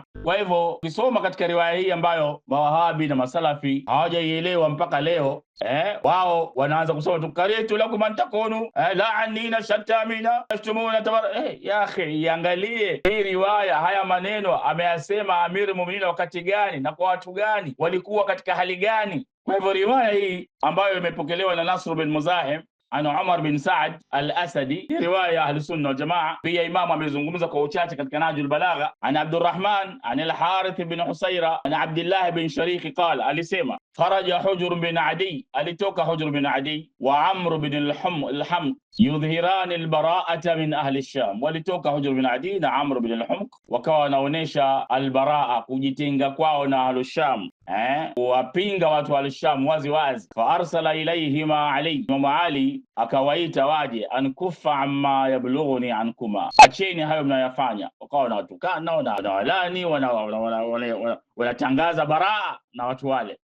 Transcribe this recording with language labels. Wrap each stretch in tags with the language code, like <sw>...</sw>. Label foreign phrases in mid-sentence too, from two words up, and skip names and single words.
<sw>Kwa hivyo ukisoma katika riwaya hii ambayo mawahabi na masalafi hawajaielewa mpaka leo, wao wanaanza kusoma tu</sw> <ar>كرهت لكم أن تكونوا لعانين شتامين يشتمون يا أخي,</ar> <sw>iangalie hii riwaya, haya maneno ameyasema Amirul Mu'minin wakati gani na kwa watu gani, walikuwa katika hali gani? Kwa hivyo riwaya hii ambayo imepokelewa na Nasr bin Muzahim ana Umar bin Saad al-Asadi, riwaya</sw> <ar>أهل السنة والجماعة.</ar> <sw>Pia imamu amezungumza kwa uchache katika Nahjul Balagha,</sw> <ar>عن عبد الرحمن عن الحارث بن حصيرة عن عبد الله بن شريك قال,</ar> <sw>alisema faraja Hujr bin Adi, alitoka Hujr bin Adi</sw> <ar>و عمرو بن الحمق يظهران البراءة من أهل الشام,</ar> <sw>walitoka Hujr bin Adi na Amr bin al-Hamq wakawa wanaonesha al-baraa, kujitenga kwao na ahli Sham, kuwapinga watu wa Sham wazi wazi.</sw> <ar>فأرسل إليهما علي,</ar> <sw>Imam Ali akawaita waje,</sw> <ar>أن كفا عما يبلغني عنكما,</ar> <sw>acheni hayo mnayofanya. Wakawa wanawatukana, wanawalani, wanatangaza baraa na watu wale.</sw>